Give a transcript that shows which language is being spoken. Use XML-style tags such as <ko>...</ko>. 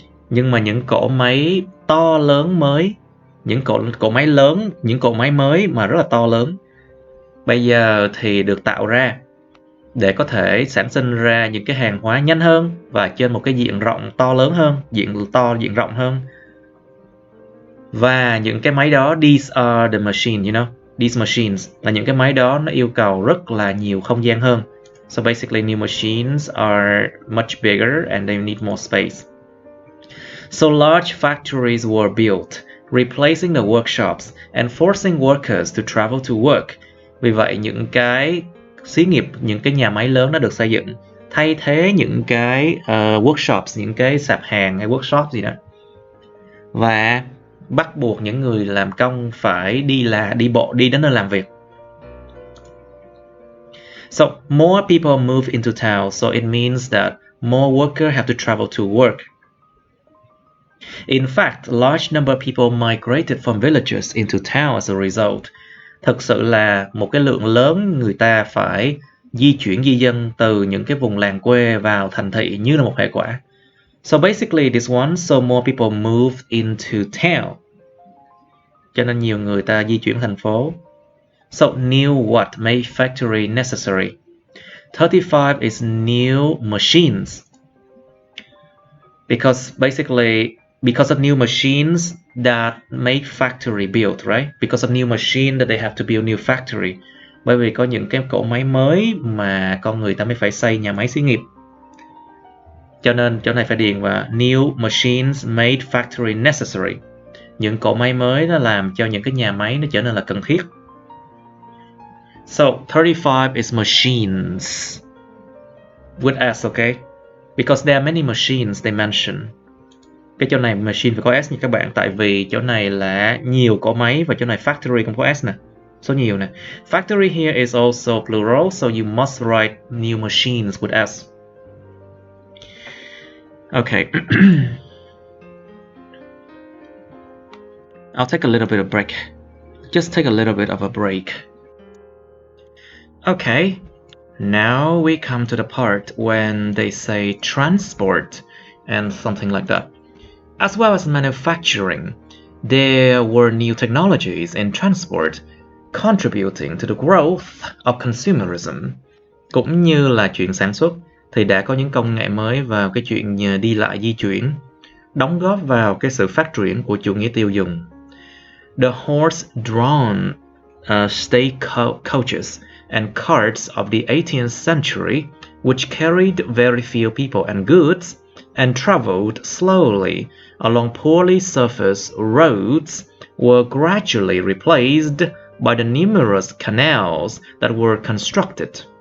<vi>Nhưng mà những cỗ máy to lớn mới, những cỗ máy lớn, những cỗ máy mới mà rất là to lớn, bây giờ thì được tạo ra để có thể sản sinh ra những cái hàng hóa nhanh hơn và trên một cái diện rộng to lớn hơn, diện rộng hơn. Và những cái máy đó,</vi> <en>these are the machines, you know, these machines</en> <vi>là những cái máy đó, nó yêu cầu rất là nhiều không gian hơn.</vi> <en>So basically new machines are much bigger and they need more space. So large factories were built, replacing the workshops and forcing workers to travel to work.</en> <vi>Vì vậy những cái xí nghiệp, những cái nhà máy lớn đã được xây dựng thay thế những cái workshops, những cái sạp hàng hay workshop gì đó, và bắt buộc những người làm công phải đi bộ đi đến nơi làm việc.</vi> <en>So more people move into town, so it means that more workers have to travel to work. In fact, a large number of people migrated from villages into town as a result.</en> <vi>Thực sự là một cái lượng lớn người ta phải di dân từ những cái vùng làng quê vào thành thị như là một hệ quả.</vi> <en>So basically this one, so more people moved into town.</en> <vi>Cho nên nhiều người ta di chuyển thành phố.</vi> <en>So new what made factory necessary? 35 is new machines. Because of new machines that make factory built, right? Because of new machine that they have to build new factory.</en> <vi>Bởi vì có những cái cỗ máy mới mà con người ta mới phải xây nhà máy xí nghiệp. Cho nên chỗ này phải điền vào</vi> <en>new machines made factory necessary.</en> <vi>Những cỗ máy mới nó làm cho những cái nhà máy nó trở nên là cần thiết.</vi> <en>So 35 is machines with S, okay? Because there are many machines they mention.</en> <vi>Cái chỗ này machine phải có S nha các bạn, tại vì chỗ này là nhiều cỗ máy và chỗ này factory không có S nè. số nhiều nè.</vi> <en>Factory here is also plural, so you must write new machines with S. Okay. I'll take a little bit of break. Just take a little bit of a break. Okay. Now we come to the part when they say transport and something like that. As well as manufacturing, there were new technologies in transport contributing to the growth of consumerism.</en> <vi>Cũng như là chuyện sản xuất, thì đã có những công nghệ mới vào cái chuyện đi lại di chuyển, đóng góp vào cái sự phát triển của chủ nghĩa tiêu dùng.</vi> <en>The horse-drawn stagecoaches and carts of the 18th century, which carried very few people and goods, and traveled slowly along poorly surfaced roads, were gradually replaced by the numerous canals that were constructed.</en>